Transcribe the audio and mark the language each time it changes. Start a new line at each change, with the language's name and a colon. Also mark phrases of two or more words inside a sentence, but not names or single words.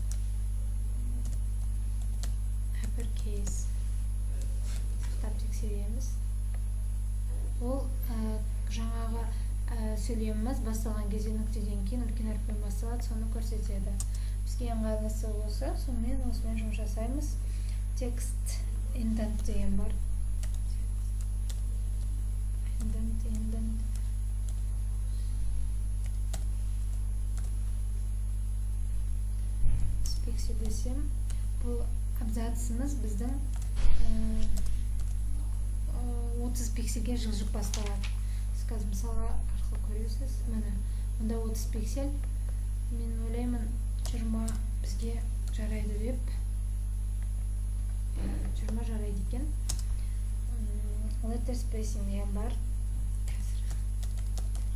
Kazakh: Uppercase. Сақтап тексереміз. Ол жаңағы сөйлеміміз басталған кезде нүктеден кейін үлкен әріппен басталады, соны көрсетеді. Бізге ыңғайлысы осы, сонымен осымен жұмыс жасаймыз.
English: Text indent
Kazakh: деген бар. Indent. Пикселдесем, бұл абзацымыз біздің 30 пикселге жылжып басталады. Сіз қазір мысалға арқылы көресіз. Міне, мұнда 30 пиксель. Мен ойлаймын, 20 бізге жарайды деп. 20 жарайды екен.
English: Letter spacing
Kazakh: деген бар.